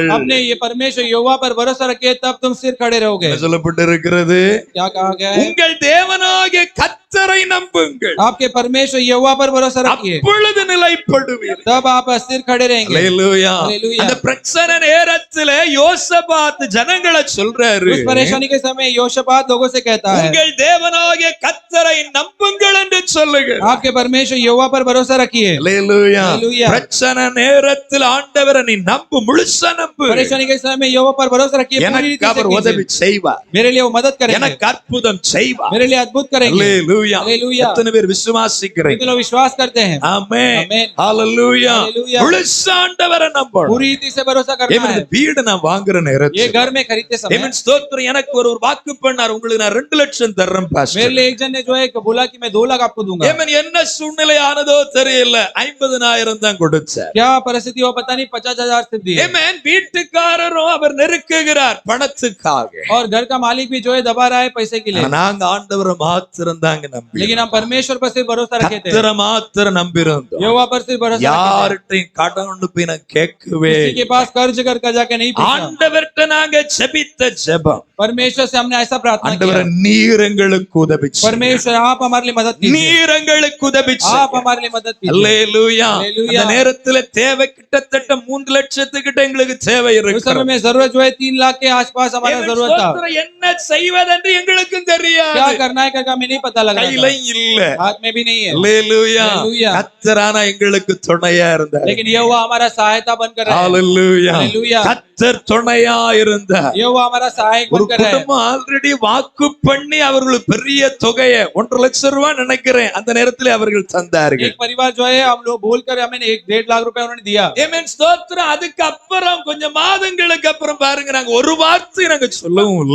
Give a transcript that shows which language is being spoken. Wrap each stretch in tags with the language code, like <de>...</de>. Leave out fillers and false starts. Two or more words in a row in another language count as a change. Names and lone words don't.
<hi>हमने ये परमेश्वर यहोवा पर भरोसा रखे तब तुम सिर खड़े रहोगे।</hi> <ta>என்ன சொல்லப்பட்டிருக்கிறது</ta> <hi>क्या कहा गया है?</hi> <ta>உங்கள் தேவனாகிய கர்த்தரை நம்புங்கள்</ta> <hi>आपके परमेश्वर यहोवा पर भरोसा रखिए</hi> <ta>அப்பொழுது நிலைப்படுவீர்கள்</ta> <hi>तब आप स्थिर खड़े रहेंगे।</hi> <ta>ஹalleluya ஹalleluya. அந்த பிரச்சனை நேரத்திலே யோசபாத் ஜனங்களை சொல்றாரு</ta> <hi>उस परेशानी के समय यहोशापात लोगों से कहता है,</hi> <ta>உங்கள் தேவனாகிய கர்த்தரை நம்புங்கள் என்று சொல்லுங்க</ta> <hi>आपके परमेश्वर यहोवा पर भरोसा रखिए।</hi> <ta>ஹalleluya ஹalleluya. பிரச்சனை நேரத்தில் ஆண்டவரை நீ நம்பு முழுசா நம்பு</ta> <hi>परेशानी के समय में यहोवा पर भरोसा रखिए, पूरी</hi> <ta>எனக்கு</ta> <hi>रीति से</hi> <ta>அவர்</ta> <hi>कीजिए।</hi> <ta>உதவி செய்வார்</ta> <hi>मेरे लिए वो मदद करेंगे,</hi> <ta>எனக்கு அற்புதம் செய்வார்</ta> <hi>मेरे लिए अद्भुत करेंगे।</hi> <ta>ஹalleluya ஹalleluya. எத்தனை பேர் விசுவாசிக்கிறீங்க</ta> <hi>कितने लोग विश्वास करते हैं?</hi> <ta>ஆமென் ஆமென். ஹalleluya ஹalleluya. முழுசா ஆண்டவரை நம்பணும்</ta> <hi>पूरी रीति से भरोसा करना</hi> <ta>ஏமன்</ta> <hi>है।</hi> <ta>இந்த வீடு நான் வாங்குற</ta> <hi>ये</hi> <ta>நேரத்தில்</ta> <hi>घर में खरीदते समय</hi> <ta>ஏமன் ஸ்தோத்திரம் எனக்கு ஒரு வாக்கு பண்ணார் உங்களுக்கு நான் 2 லட்சம் தர்றேன்</ta> <hi>मेरे</hi> <ta>பாஸ்டர்</ta> <hi>लिए एक जन ने जो है बोला कि मैं 2 लाख आपको दूंगा।</hi> <ta>ஏமன் என்ன சூழ்நிலையானதோ தெரியல 50,000 தான் கொடுத்தார்</ta> <hi>क्या परिस्थिति हो पता नहीं, 50,000 सिर्फ दिए।</hi> <ta>ஏமன் வீட்டுக்காரரும் அவர் நெருக்குகிறார் பணத்துக்காக</ta> <hi>और घर का मालिक भी जो है दबा रहा है पैसे के लिए,</hi> <ta>ஆனா நாங்க ஆண்டவரை மாத்திரம் தாங்க நம்பி</ta> <hi>लेकिन हम परमेश्वर पर सिर्फ भरोसा रखे थे,</hi> <ta>கர்த்தரை மாத்திரம் நம்பி இருந்தோம்</ta> <hi>यहोवा पर सिर्फ भरोसा रखे</hi> <ta>யார்கிட்டையும் கடன் கொண்டு போய் நான் கேட்கவே</ta> <hi>थे। किसी के पास कर्ज कर जाके नहीं पूछा।</hi> <ta>ஆண்டவர்கிட்ட நாங்க ஜெபித்த ஜெபம்</ta> <hi>परमेश्वर से हमने ऐसा प्रार्थना</hi> <ta>ஆண்டவரே</ta> <hi>किया,</hi> <ta>நீர் எங்களுக்கு உதவி செய்யுங்க.</ta> <hi>परमेश्वर आप हमारे लिए मदद कीजिए,</hi> <ta>நீர் எங்களுக்கு உதவி</ta> <hi>आप</hi> <ta>செய்யுங்க.</ta> <hi>हमारे लिए मदद कीजिए।</hi> <ta>அல்லேலூயா அல்லேலூயா. அந்த நேரத்துல தேவை கிட்டத்தட்ட 3 லட்சத்துக்கிட்ட எங்களுக்கு தேவை</ta> <hi>उस समय</hi> <ta>இருக்கு</ta> <hi>में जरूरत जो है 3 लाख के आसपास हमारा जरूरत था।</hi> <ta>என்ன செய்வதென்று எங்களுக்கும்</ta> <hi>क्या</hi> <ta>தெரியாது</ta> <hi>करना है करके हमें नहीं पता लग रहा</hi> <ta>கையில</ta> <hi>था,</hi> <ta>இல்ல</ta> <hi>हाथ में भी नहीं है,</hi> <ta>அல்லேலூயா அல்லேலூயா. கர்த்தரான எங்களுக்கு துணையா இருந்தார்</ta> <hi>लेकिन यहोवा हमारा सहायता बनकर रहा है।</hi> <ta>அல்லேலூயா அல்லேலூயா. கர்த்தர் துணையா இருந்தார்</ta> <hi>यहोवा हमारा सहायक</hi> <ta>ஒரு</ta> <hi>बनकर रहा है।</hi> <ta>குடும்பம் ஆல்ரெடி வாக்கு பண்ணி அவர்களுக்கு பெரிய தொகையை 1.5 லட்சம் ரூபாய் நினைக்கிறேன் அந்த நேரத்தில் அவர்கள் தந்தார்கள்</ta> <hi>एक परिवार जो है हम लोग बोलकर हमें 1.5 लाख रुपए उन्होंने दिया।</hi> <ta>ஆமென் ஸ்தோத்திரம் அதுக்கு அப்புறம் கொஞ்சம் மாதங்களுக்கு அப்புறம் பாருங்க நாங்க ஒரு வார்த்தை நாங்க சொல்லவும் இல்ல</ta>